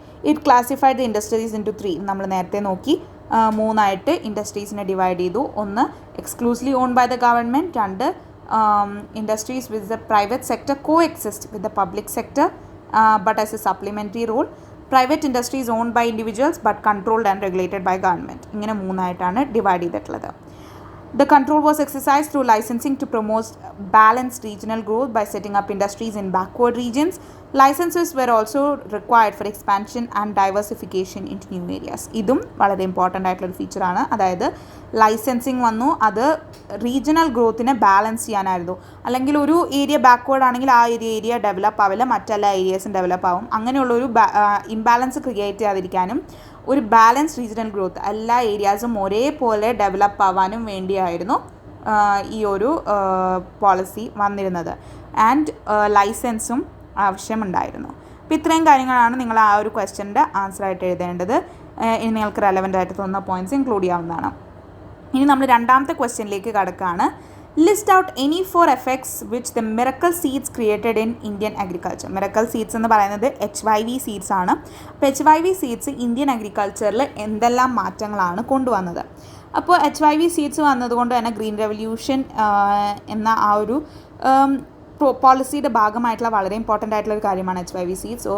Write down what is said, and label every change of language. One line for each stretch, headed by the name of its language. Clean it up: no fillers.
English: It classified the industries into 3.
Malayalam: നമ്മൾ നേരത്തെ നോക്കി 3 ഇൻഡസ്ട്രീസിനെ ഡിവൈഡ് ചെയ്തു.
English: 1 exclusively own by the government, 2 industries with the private sector coexist with the public sector but as a supplementary role, private industries owned by individuals but controlled and regulated by government.
Malayalam: ഇങ്ങനെ 3 divide ചെയ്തിട്ടുള്ളത്.
English: The control was exercised through licensing to promote balanced regional growth by setting up industries in backward regions. Licenses were also required for expansion and diversification into new areas.
Malayalam: ഇതും വളരെ important ആയിട്ടുള്ളൊരു ഫീച്ചറാണ്. അതായത് licensing വന്നു, അത് regional ഗ്രോത്തിനെ balance ചെയ്യാനായിരുന്നു. അല്ലെങ്കിൽ ഒരു area backward ആണെങ്കിൽ ആ ഏരിയ ഡെവലപ്പ് ആവില്ല, മറ്റെല്ലാ ഏരിയാസും ഡെവലപ്പ് ആവും. അങ്ങനെയുള്ളൊരു ഇംബാലൻസ് ക്രിയേറ്റ് ചെയ്യാതിരിക്കാനും ഒരു ബാലൻസ് റീജിയണൽ ഗ്രോത്ത് എല്ലാ ഏരിയാസും ഒരേപോലെ ഡെവലപ്പ് ആവാനും വേണ്ടിയായിരുന്നു ഈ ഒരു പോളിസി വന്നിരുന്നത്. ആൻഡ് ലൈസൻസും ആവശ്യമുണ്ടായിരുന്നു. അപ്പോൾ ഇത്രയും കാര്യങ്ങളാണ് നിങ്ങൾ ആ ഒരു ക്വസ്റ്റ്യൻ്റെ ആൻസറായിട്ട് എഴുതേണ്ടത്. ഇനി നിങ്ങൾക്ക് റെലവൻ്റ് ആയിട്ട് തോന്നുന്ന പോയിൻറ്റ്സ് ഇൻക്ലൂഡ് ചെയ്യാവുന്നതാണ്. ഇനി നമ്മൾ രണ്ടാമത്തെ ക്വസ്റ്റ്യനിലേക്ക് കടക്കുകയാണ്.
English: List out any 4 effects which the miracle seeds created in Indian agriculture.
Malayalam: Miracle seeds എന്ന് പറയുന്നത് HYV സീഡ്സ് ആണ്. അപ്പോൾ HYV സീഡ്സ് ഇന്ത്യൻ അഗ്രികൾച്ചറിൽ എന്തെല്ലാം മാറ്റങ്ങളാണ് കൊണ്ടുവന്നത്? അപ്പോൾ HYV സീഡ്സ് വന്നതുകൊണ്ട് തന്നെ ഗ്രീൻ റെവല്യൂഷൻ എന്ന ആ ഒരു പോളിസിയുടെ ഭാഗമായിട്ടുള്ള വളരെ ഇമ്പോർട്ടൻ്റ് ആയിട്ടുള്ള ഒരു കാര്യമാണ് HYV സീഡ്സ്.